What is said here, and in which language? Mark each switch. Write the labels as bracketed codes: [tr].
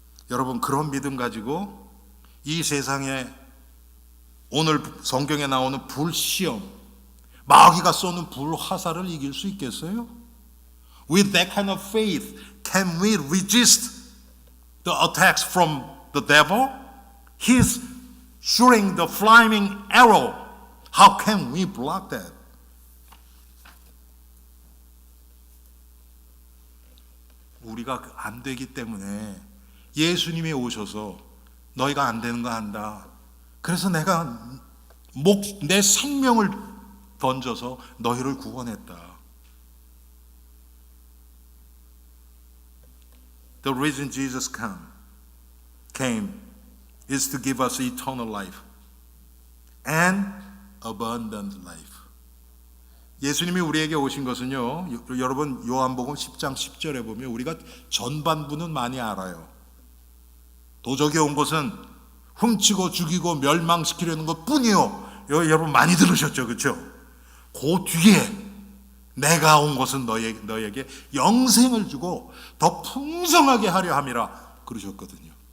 [ko] 여러분, 그런 믿음 가지고 이 세상에 오늘 성경에 나오는 불시험, 마귀가 쏘는 불화살을 이길 수 있겠어요? [en] With that kind of faith, can we resist the attacks from the devil? He's shooting the flaming arrow. How can we block that? [ko] 우리가 안 되기 때문에 예수님이 오셔서 너희가 안 되는 거 안다. 그래서 내가 내 생명을 던져서 너희를 구원했다. [en] The reason Jesus came is to give us eternal life and abundant life. [ko] 예수님이 우리에게 오신 것은요, 여러분 요한복음 10장 10절에 보면 우리가 전반부는 많이 알아요. 도적이 온 것은 훔치고 죽이고 멸망시키려는 것 뿐이요. 여러분 많이 들으셨죠, 그렇죠? 그 뒤에 내가 온 것은 너에게 영생을 주고 더 풍성하게 하려 함이라 그러셨거든요.